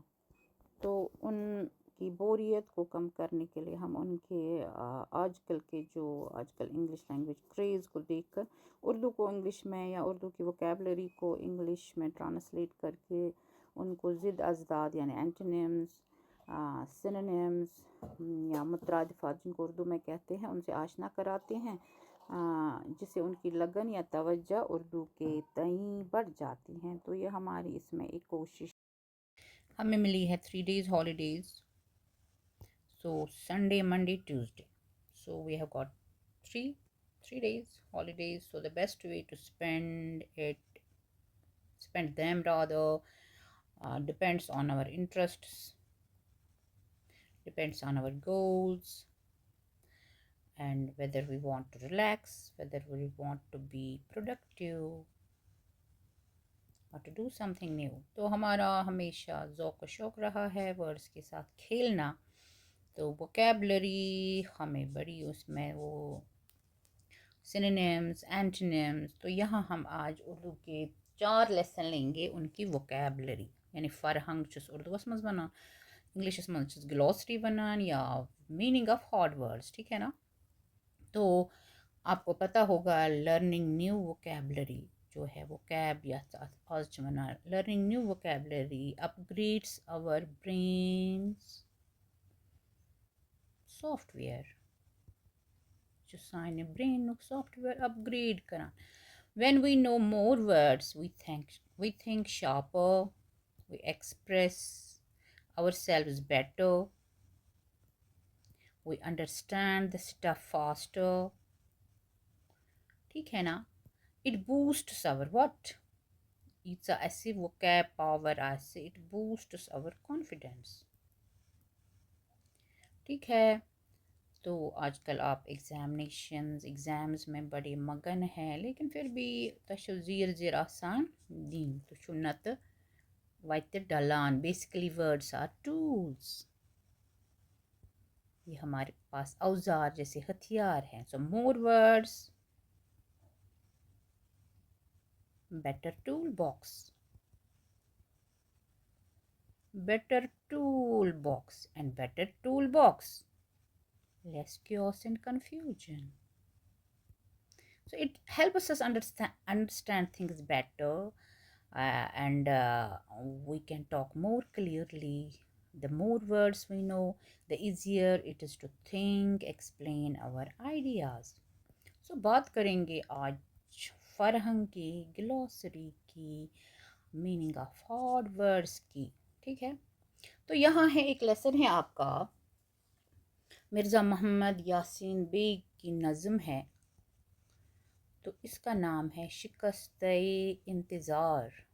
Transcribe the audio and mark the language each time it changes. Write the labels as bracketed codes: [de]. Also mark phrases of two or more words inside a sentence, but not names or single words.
[ur] تو ان کی بوریت کو کم کرنے کے لیے ہم ان کے آج کل [en] English language craze [ur] کو دیکھ کر اردو کو انگلش میں، یا اردو کی ووکیبلری کو انگلش میں ٹرانسلیٹ کر کے ان کو ضد ازداد یعنی [en] antonyms, synonyms [ur] یا مترادفات جن کو اردو میں کہتے ہیں، ان سے آشنا کراتے ہیں، جس سے ان کی لگن یا توجہ اردو کے تئیں بڑھ جاتی ہیں. تو یہ ہماری اس میں ایک کوشش ہمیں ملی ہے. [en] 3 days holidays. So Sunday, Monday, Tuesday. So we have got three days holidays. So the best way to spend them rather, depends on our interests, depends on our goals, and whether we want to relax, whether we want to be productive or to do something new. [ur] تو ہمارا ہمیشہ ذوق و شوق رہا ہے ورڈز کے ساتھ کھیلنا. تو ووکیبلری ہمیں بڑی اس میں وہ [en] synonyms, antonyms. [ur] تو یہاں ہم آج اردو کے 4 لیسن لیں گے ان کی ووکیبلری، یعنی [ks] فرہنگ چھس اردوس مز ونان، انگلشس مز چھس گلوسری ونان، [ur] یا [en] meaning of hard words. [ur] ٹھیک ہے نا؟ تو آپ کو پتہ ہوگا [en] learning new vocabulary [ur] جو ہے ووکیب یا [ks] آج چھ ونان [en] learning new vocabulary upgrades our brain's software, [ks] جو سانہِ برینُک سافٹ ویئر اپ گریڈ کران. [en] When we know more words, we think sharper, we express ourselves better, we understand the stuff faster. [ur] ٹھیک ہے نا؟ [en] It boosts our what? [ks] ییٖژاہ اَسہِ [en] vocab power آسہِ it boosts our confidence. [ur] ٹھیک ہے؟ تو آج کل آپ ایگزامز میں بڑے مگن ہیں، لیکن پھر بھی [ks] تشو زیر آسان دین تو چھو نت وائتے ڈلان. [en] basically words are tools. [ur] یہ ہمارے پاس اوزار جیسے ہتھیار ہیں. [en] so more words, better tool box. Better tool box, and better tool box, less chaos and confusion. So it helps us understand things better, and we can talk more clearly. The more words we know, the easier it is to think, explain our ideas. [ur] So بات کریں گے آج فرہنگ کی، گلوسری کی، [en] meaning of hard words [ur] کی. ٹھیک ہے؟ تو یہاں ہے ایک لیسن ہے آپ کا، مرزا محمد یاسین بیگ کی نظم ہے. تو اس کا نام ہے شکست انتظار.